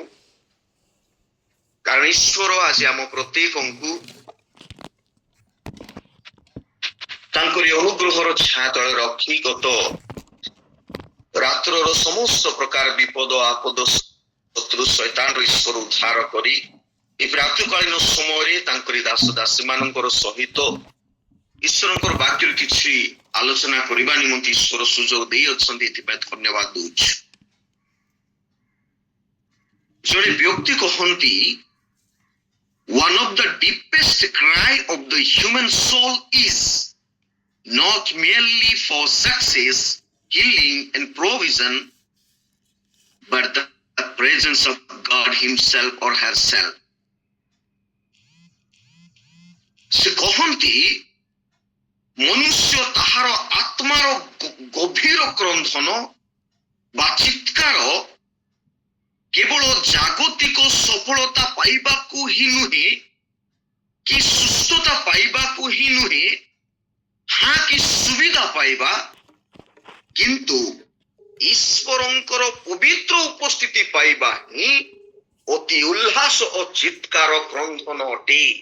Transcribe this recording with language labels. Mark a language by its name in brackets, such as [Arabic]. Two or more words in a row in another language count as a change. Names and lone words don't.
[Odia] କାରଣ ଈଶ୍ୱର ଆଜି ଆମ ପ୍ରତ୍ୟେକଙ୍କୁ ତାଙ୍କରି ଅନୁଗ୍ରହର ଛାୟା ତଳେ ରଖି ଗତ ରାତ୍ରର ସମସ୍ତ ପ୍ରକାର ବିପଦ ଆପଦ ଶତ୍ରୁ ଶୈତାନରୁ ଈଶ୍ୱର ଉଦ୍ଧାର କରି ଏ ପ୍ରାତଃକାଳୀନ ସମୟରେ ତାଙ୍କରି ଦାସ ଦାସୀ ମାନଙ୍କର ସହିତ ଈଶ୍ୱରଙ୍କର ବାକ୍ୟରୁ କିଛି ଆଲୋଚନା କରିବା ନିମନ୍ତେ ଈଶ୍ୱର ସୁଯୋଗ ଦେଇଅଛନ୍ତି, ଏଥିପାଇଁ ଧନ୍ୟବାଦ ଦଉଛୁ। ଜଣେ ବ୍ୟକ୍ତି କହନ୍ତି, [English] one of the deepest cry of the human soul is not merely for success, healing and provision, but the presence of God himself or herself. [Odia] ସେ କହନ୍ତି, ମନୁଷ୍ୟ ତାହାର ଆତ୍ମାର ଗଭୀର କ୍ରନ୍ଧନ ବା ଚିତ୍କାର କେବଳ ଜାଗତିକ ସଫଳତା ପାଇବାକୁ ହିଁ ନୁହେଁ କି ସୁସ୍ଥତା ପାଇବାକୁ ହିଁ ନୁହେଁ, କି ସୁବିଧା ପାଇବା, କିନ୍ତୁ ଈଶ୍ୱରଙ୍କର ପବିତ୍ର ଉପସ୍ଥିତି ପାଇବା ହିଁ ଅତି ଉଲ୍ଲାସ ଓ ଚିତ୍କାର କ୍ରନ୍ଧନ ଅଟେ।